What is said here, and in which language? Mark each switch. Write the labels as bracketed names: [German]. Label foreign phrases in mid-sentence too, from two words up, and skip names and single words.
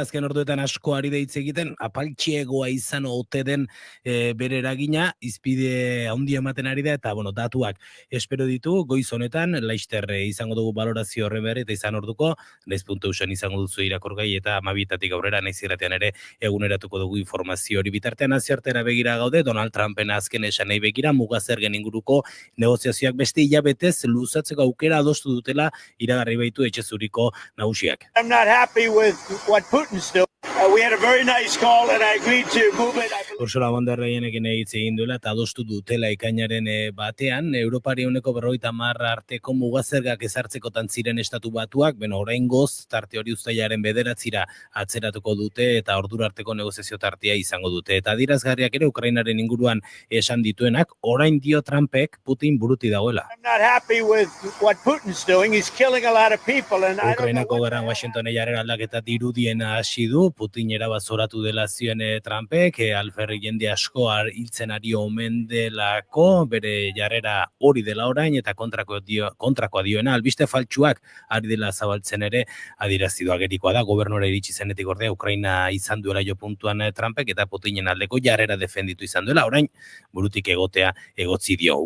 [Basque] Azken orduetan asko ari deitz egiten, apaltxiegoa izan ote den bere eragina, izpide handia ematen ari da, eta datuak espero ditu, goiz honetan, laister izango dugu valorazio horren berri, eta izan orduko, naiz.eusen izango duzu irakurgai, eta 12 aurrera naiz irratean ere eguneratuko dugu informazio hori bitartean aziartera begira gaude, Donald Trumpen azken esan nahi begira, mugazergen inguruko negoziazioak beste hilabetez luzatzeko aukera adostu dutela iragarri baitu etxezuriko nagusiak. [English] I'm not happy with what Putin's doing. We had a very nice call and I agreed to move it. [Basque] Ursula von der Leyenekin egin duela eta adostu dutela ekainaren batean, Europari ehuneko 50 arteko mugazergak ezartzekotan ziren estatu batuak, oraingoz tarte hori uztailaren 9 atzeratuko dute eta ordura arteko negoziazio tartea izango dute. Eta adierazgarriak ere Ukrainaren inguruan esan dituenak, orain dio Trumpek Putin buruti dagoela. [English] I'm not happy with what Putin's doing. He's killing a lot of people and [Basque] Ukrainako gerran Washingtonen jarrera aldaketa dirudien hasi du, Putin erabazoratu dela zioen Trumpek, alferri jende asko hiltzen ari omen delako, bere jarrera hori dela orain eta kontrakoa dioena, albiste faltsuak ari dela zabaltzen ere adierazidu agerikoa da, gobernora iritsi zenetik ordea Ukraina izan duela jo puntuan Trumpek eta Putinen aldeko jarrera defenditu izan duela, orain burutik egotea egotzi dio.